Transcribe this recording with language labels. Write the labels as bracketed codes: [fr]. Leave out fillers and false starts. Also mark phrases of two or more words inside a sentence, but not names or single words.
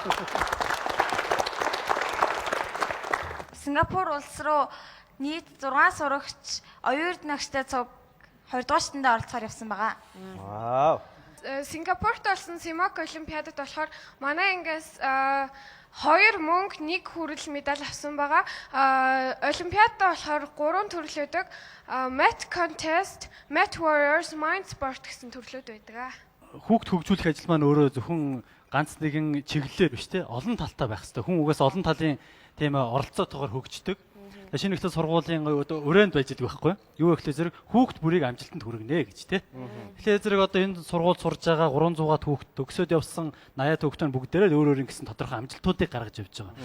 [mn] Сингапур улс руу нийт 6 сурагч оюун нөхцөд 2 дугаар шатанд оролцохоор явсан байгаа. Вау. Сингапурт болсон Семак олимпиадад болохоор манай ангиас 2 мөнгө, 1 хүрэл медаль авсан байгаа. Олимпиадад болохоор 3 төрлөө байдаг. [en] Math contest, Math warriors, mind sport [mn] гэсэн төрлүүд байдаг. Хүүхд хөгжүүлэх ажил маань өөрөө зөвхөн ганц нэгэн чиглэлээр биш те олон талтай байх хэрэгтэй. Хүн угаас олон талын тийм оролцоотойгоор хөгждөг. Шинэ ихтэй сургуулийн өрөөнд байж байгаа байхгүй юу? Юу гэхлээр зэрэг хүүхд бүрийг амжилтанд хүргэнэ гэж те. Тэгэхээр зэрэг одоо энэ сургууль сурж байгаа 300-аад хүүхд төгсөөд явсан 80-аад хүүхдэн бүгдээрээ өөр өөр гэсэн тодорхой амжилтуудыг гаргаж явж байгаа.